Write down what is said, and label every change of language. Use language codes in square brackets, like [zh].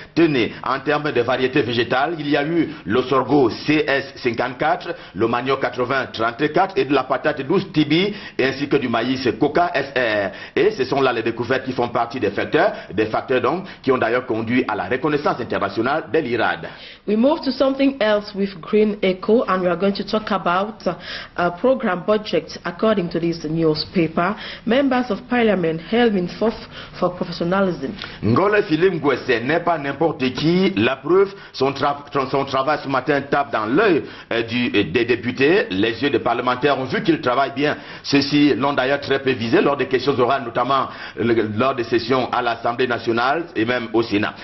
[fr] Tenez, en termes de variétés végétales, il y a eu le sorgho CS54, le manioc 8034 et de la patate douce Tibi ainsi que du maïs Coca SR. Et ce sont là les découvertes qui font partie des facteurs donc qui ont d'ailleurs conduit à la reconnaissance internationale de l'IRAD. [en] We move to something else with Green Echo, and we are going to talk about a program budget. According to this newspaper, members of parliament held in forth for professionalism. [fr] Ngole Philippe Ngwese n'est pas n'importe qui. La preuve, son travail ce matin tape dans l'œil des députés. Les yeux des parlementaires ont vu qu'il travaille bien. Ceux-ci l'ont d'ailleurs très peu visé lors des questions orales, notamment lors des sessions à l'Assemblée nationale et même au Sénat.